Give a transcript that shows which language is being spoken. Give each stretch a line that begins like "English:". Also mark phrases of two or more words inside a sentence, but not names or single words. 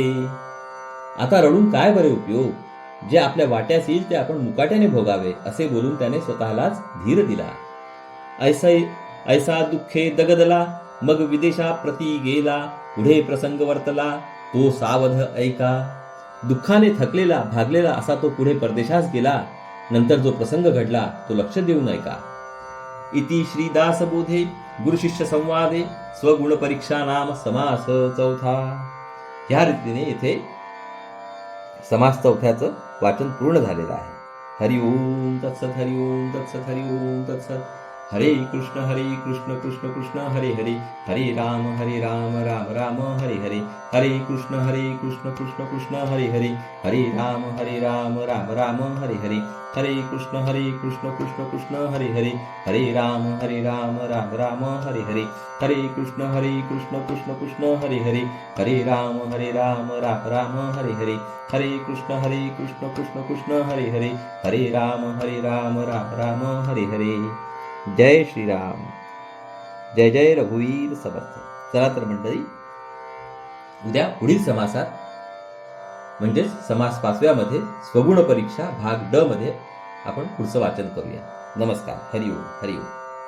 Marathi: आता रडून काय बरे उपयोग, जे आपल्या वाट्यास येईल ते आपण मुकाट्याने भोगावे असे बोलून त्याने स्वतःलाच धीर दिला. ऐसा दुःखे दगदला, मग विदेशा प्रती गेला, पुढे प्रसंग वर्तला, तो सावध ऐका. दुःखाने थकलेला भागलेला असा तो पुढे परदेशास गेला. नंतर जो प्रसंग घडला तो लक्ष देऊन ऐका.
Sanskrit: इति श्री दासबोधे गुरुशिष्य संवादे स्वगुण परीक्षा नाम
Marathi: समास चौथा. ह्या रीतीने येथे समास चौथ्याचं वाचन पूर्ण झालेलं आहे.
Sanskrit: हरि ओम तत्सत, हरि ओम तत्सत, हरि ओम तत्सत. हरे कृष्ण कृष्ण कृष्ण हरे हरे, हरे राम राम राम हरे हरे, हरे कृष्ण कृष्ण कृष्ण हरे हरे, हरे राम राम राम हरे हरे, हरे कृष्ण कृष्ण कृष्ण हरे हरे, हरे राम राम राम हरे हरे, हरे कृष्ण कृष्ण कृष्ण हरे हरे, हरे राम राम हरे हरे, हरे कृष्ण कृष्ण कृष्ण हरे हरे, हरे राम राम हरे हरे.
Marathi: जय श्रीराम, जय जय रघुवीर समर्थ. चला तर मंडळी, उद्या पुढील समासात म्हणजेच समास 5व्या मध्ये स्वगुण परीक्षा भाग ड मध्ये आपण पुढचं वाचन करूया. नमस्कार.
Sanskrit: हरिओम हरिओम.